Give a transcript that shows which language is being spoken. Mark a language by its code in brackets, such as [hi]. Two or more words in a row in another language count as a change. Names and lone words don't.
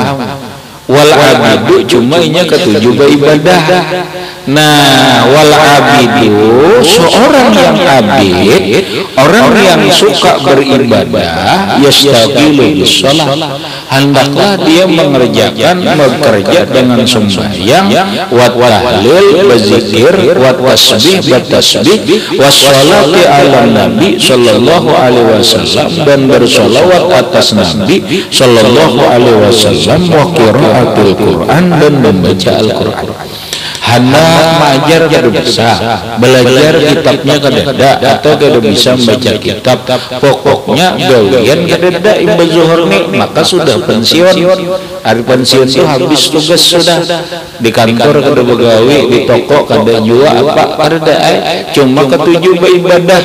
[ar] والعابد [bjn] cuma inya ketujuh beribadah. [id] Nah, [ar] والعابد [id] seorang yang abid, orang yang suka beribadah, [ar] يشتغل بالصلاة, [id] hendaklah dia bekerja dengan sembahyang, [ar] والتهليل, [id] berzikir, [ar] والتسبيح, [id] bertasbih, [ar] والصلاة على النبي صلى الله عليه وسلم, [id] dan bersolawat atas nabi [ar] صلى الله عليه وسلم, وقراءة القرآن, [id] dan membaca Al-Quran. [bjn] Hendak mengajar kada bisa, belajar kitabnya kada atau kada bisa membaca kitab, pokoknya gawian kada imba zuhur nih, maka sudah pensiun. Hari pensiun itu habis tugas sudah, di kantor kada begawi, di toko kada jua apa kada, cuma ketujuh beribadah.